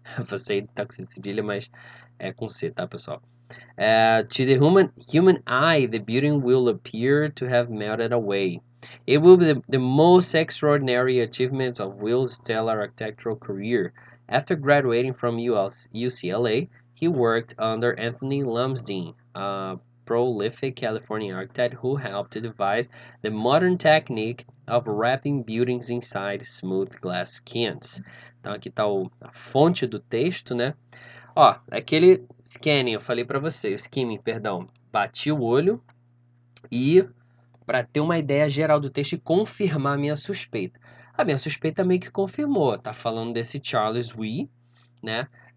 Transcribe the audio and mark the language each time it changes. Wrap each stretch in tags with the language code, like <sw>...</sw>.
<pt>Facade tá com cedilha, mas é com C, tá, pessoal?</pt> <en>To the human eye, the building will appear to have melted away. It will be the most extraordinary achievements of Will's stellar architectural career. After graduating from UCLA, he worked under Anthony Lumsden, a prolific California architect who helped to devise the modern technique of wrapping buildings inside smooth glass skins.</en> <pt>Então aqui está a fonte do texto, né? Ó, aquele scanning, eu falei para você, o skimming, perdão, bati o olho e para ter uma ideia geral do texto e confirmar a minha suspeita. A minha suspeita meio que confirmou, tá falando desse Charles Wee, né?</pt>